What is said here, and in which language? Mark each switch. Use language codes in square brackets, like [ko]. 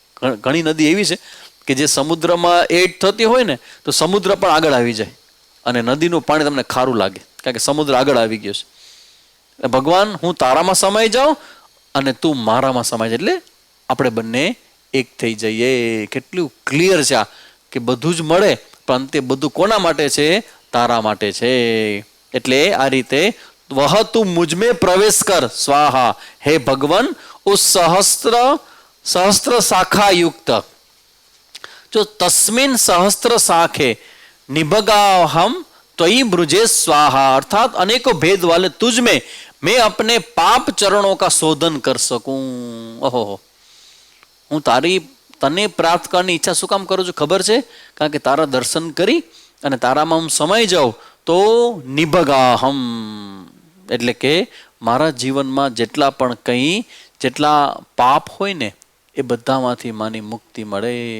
[gu] ઘણી નદી એવી છે કે જે સમુદ્રમાં એડ થતી હોય ને તો સમુદ્ર પણ આગળ આવી જાય અને નદીનું પાણી તમને ખારું લાગે, કારણ કે સમુદ્ર આગળ આવી ગયો છે. ભગવાન, હું તારામાં સમાઈ જાઉં અને તું મારામાં સમાઈ જાય, એટલે આપણે બંને એક થઈ જઈએ. કેટલું ક્લિયર છે આ, કે બધું જ મળે પણ અંતે બધું કોના માટે છે? તારા માટે છે. એટલે આ રીતે વહ [hi] તું મુझ में प्रवेश कर स्वाहा, हे भगवान उस सहस्त्र शाखा युक्त जो [sa] तस्मिन सहस्त्र शाखे निभगाहम त्वयि ब्रुजे स्वाहा, [hi] अर्थात अनेकों भेद वाले तुझ में मैं अपने पाप चरणों का शोधन कर सकूं. [gu] ओहो, હું તારી તને પ્રાપ્ત કરવાની ઈચ્છા શું કામ કરું છું ખબર છે? કારણ કે તારા દર્શન કરી અને તારામાં હું સમાઈ જાઉં તો નિભગાહમ, એટલે કે મારા જીવનમાં જેટલા પણ જેટલા પાપ હોય ને એ બધામાંથી માની મુક્તિ મળે.